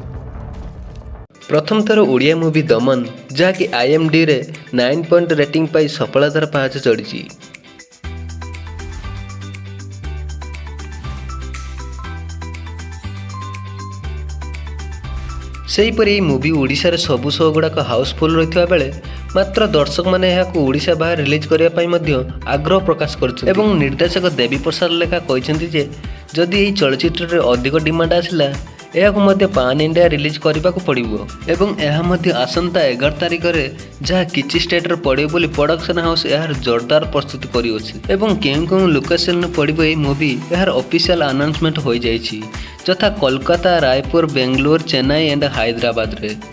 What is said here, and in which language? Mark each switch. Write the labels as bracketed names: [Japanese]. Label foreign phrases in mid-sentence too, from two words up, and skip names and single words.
[Odia] ପ୍ରଥମ ଥର ଓଡ଼ିଆ ମୁଭି ଦମନ ଯାହାକି IMDb ରେ 9 [English] point rating [Odia] ପାଇ ସଫଳତାର ପାହାଚ ଚଢ଼ି। सेहीपरि ଏହି ମୁଭି ଓଡ଼ିଶାରେ ସବୁ ଶୋ ଗୁଡ଼ାକ ହାଉସଫୁଲ୍ ରହିଥିବା ବେଳେ ମାତ୍ର ଦର୍ଶକମାନେ ଏହାକୁ ଓଡ଼ିଶା ବାହାରେ ରିଲିଜ୍ କରିବା ପାଇଁ ମଧ୍ୟ ଆଗ୍ରହ ପ୍ରକାଶ କରୁଛନ୍ତି ଏବଂ ନିର୍ଦ୍ଦେଶକ ଦେବୀ ପ୍ରସାଦ ଲେଖା କହିଛନ୍ତି ଯେ ଯଦି ଏହି ଚଳଚ୍ଚିତ୍ରରେ ଅଧିକ ଡିମାଣ୍ଡ ଆସିଲା ଏହାକୁ ମଧ୍ୟ [English] pan India release [Odia] କରିବାକୁ ପଡ଼ିବ ଏବଂ ଏହା ମଧ୍ୟ ଆସନ୍ତା 11 ତାରିଖରେ ଯାହା କିଛି ଷ୍ଟେଟ୍ରେ ପଡ଼ିବ ବୋଲି [English] production house [Odia] ଏହାର ଜୋରଦାର ପ୍ରସ୍ତୁତି କରିଅଛି ଏବଂ କେଉଁ କେଉଁ ଲୋକେସନ୍ରେ ପଡ଼ିବ ଏହି ମୁଭି ଏହାର [English] official announcement [Odia] ହୋଇଯାଇଛି ଯଥା କୋଲକାତା ରାୟପୁର ବେଙ୍ଗଲୋର ଚେନ୍ନାଇ ଏଣ୍ଡ ହାଇଦ୍ରାବାଦରେ।